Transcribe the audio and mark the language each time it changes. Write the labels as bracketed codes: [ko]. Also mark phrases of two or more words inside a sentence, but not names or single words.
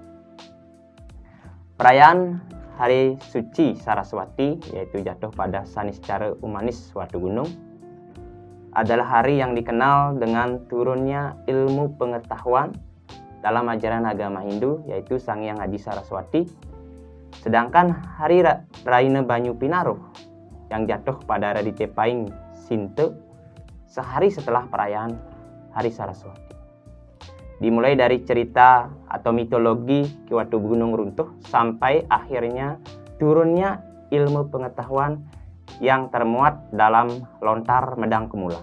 [id] Perayaan Hari Suci Saraswati, yaitu jatuh pada Saniscara Umanis Watu Gunung, adalah hari yang dikenal dengan turunnya ilmu pengetahuan dalam ajaran agama Hindu, yaitu Sang Hyang Haji Saraswati. Sedangkan Hari Raina Banyu Pinaruh yang jatuh pada Radite Paing Sinte sehari setelah perayaan Hari Saraswati. Dimulai dari cerita atau mitologi Ki Watu Gunung runtuh sampai akhirnya turunnya ilmu pengetahuan yang termuat dalam lontar Medang Kemulan.